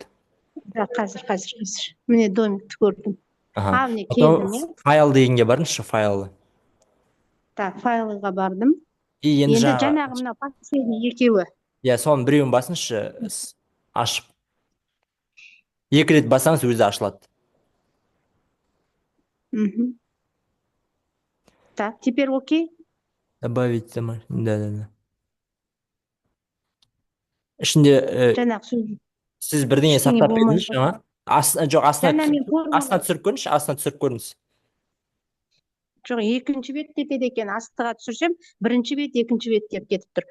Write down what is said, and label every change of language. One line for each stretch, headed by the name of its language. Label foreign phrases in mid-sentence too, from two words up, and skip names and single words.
Kazakh: Қазір. Міне домикті көрдім. Міне келдім. Файл дегенге барыңызшы, файлы. Так, файлыға бардым. Енді жаңағы мына последний екеуі. Иә, соның біреуін басыңызшы, ашып. Екі рет басаңыз өзі ашылады.
Russian: Так, теперь окей? Добавить домашний, да.
Kazakh: Ішінде сіз бірдеңе сақтап бердіңіз жаңа? Астына түсіріп көріңіз. Жоқ, екінші бет кетеді екен, астыға түсірсем, бірінші бет, екінші бет деп кетіп тұр.